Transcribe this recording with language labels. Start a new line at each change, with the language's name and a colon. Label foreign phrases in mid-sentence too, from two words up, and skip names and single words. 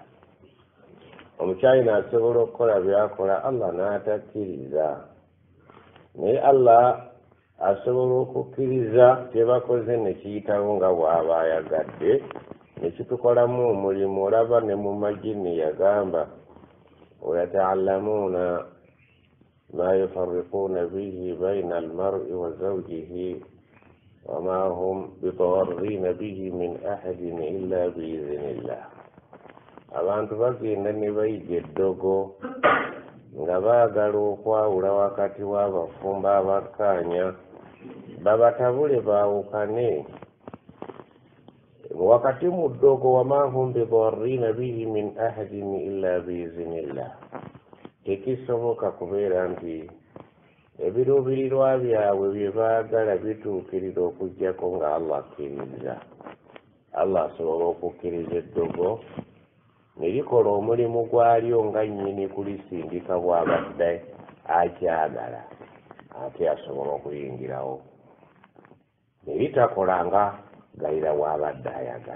Ganda: Omuchina asobola okukola byakola Allah n'atakkiriza. Naye Allah asobola okukkiriza kye bakoze ne kiyitawo nga bw'aba ayagadde, ne kitukolamu omulimu. Olaba ne mu majini yagamba
Arabic: ويتعلمون ما يفرقون به بين المرء وزوجه وما هم بضارين به من أحد إلا بإذن الله.
Ganda: abantu bagenda ne bayiga eddogo nga baagala okwawula wakati w'abafumba abakkaanya, babatabule baawukane wakati mu ddogo.
Arabic: وما هم بضارين به من أحد إلا بإذن الله.
Ganda: Tekisoboka kubeera nti ebiruubirirwa byabwe bye baagala bituukirira okuggyako nga Allah akkiriza. Allah asobola okukkiriza eddogo ne likola omulimu gwalyo nga nnyini kulisindika bw'abadde akyagala, ate asobola okuyingirawo ne litakola nga galira w'abadde ayagala.